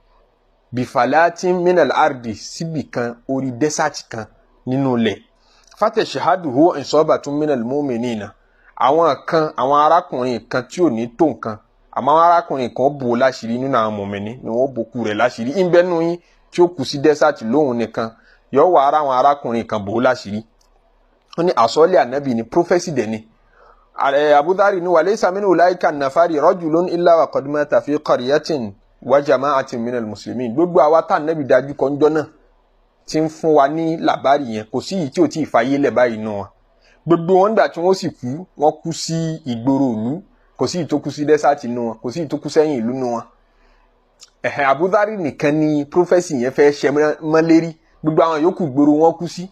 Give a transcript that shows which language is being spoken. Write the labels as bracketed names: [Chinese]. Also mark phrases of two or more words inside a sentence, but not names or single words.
[Arabic] بفلاة من الأرض [Yoruba] síbì kan orí dẹ́sàtì kan nínú ilẹ̀ [Arabic] فتشهده عصابة من المؤمنين [Yoruba] àwọn arákùnrin kan tí ò ní tó nǹkan àmọ́ arákùnrin kan bò láṣìírí nínú àwọn mùmínì ni wọ́n bò kú rẹ̀ láṣìírí ń bẹ nínú yín tí ó kù sí dẹ́sàtì lóhun nìkan yóò wá ara àwọn arákùnrin kan bò láṣìírí. ó ní àsọ́lé ànábì ní prófẹ́sì dẹ̀ ni. [Arabic] Abu Dhari ní وليس من أولئك النفر رجل إلا وقد مات في قرية وجماعة من المسلمين. [Yoruba] gbogbo àwa tá ànábì dájú kọ́ ńjọ́ náà ti ń fún wa ní làbárì yẹn kò sí yìí tí ò tí ì fàyè lẹ̀ báyìí nù wọn. gbogbo wọn nígbà tí wọ́n sì kú wọ́n kú sí ìgboro ìlú kò sí ìtókù sí dẹ́sàtì nù wọn kò sí ìtókù sẹ́yìn ìlú nù wọn. Abu Dhari nìkan ni prófẹ́sì yẹn fẹ́ ṣe mọ́lérí gbogbo àwọn yòókù gbòòrò wọn kú sí.